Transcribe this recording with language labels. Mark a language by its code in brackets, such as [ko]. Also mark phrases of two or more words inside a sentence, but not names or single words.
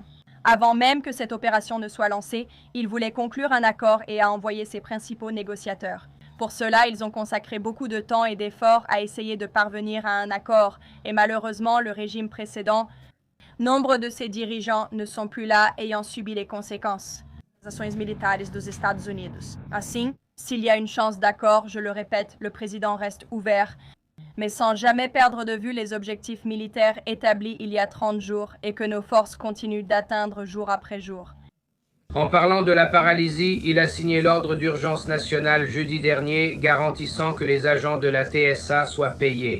[fr] Avant même que cette opération ne soit lancée, il voulait conclure un accord et a envoyé ses principaux négociateurs. Pour cela, ils ont consacré beaucoup de temps et d'efforts à essayer de parvenir à un accord. Et malheureusement, le régime précédent, nombre de ses dirigeants ne sont plus là, ayant subi les conséquences. [pt] Ações militares dos Estados Unidos. Assim, [fr] s'il y a une chance d'accord, je le répète, le président reste ouvert, mais sans jamais perdre de vue les objectifs militaires établis il y a 30 jours et que nos forces continuent d'atteindre jour après jour. En parlant de la paralysie, il a signé l'ordre d'urgence nationale jeudi dernier, garantissant que les agents de la TSA soient payés.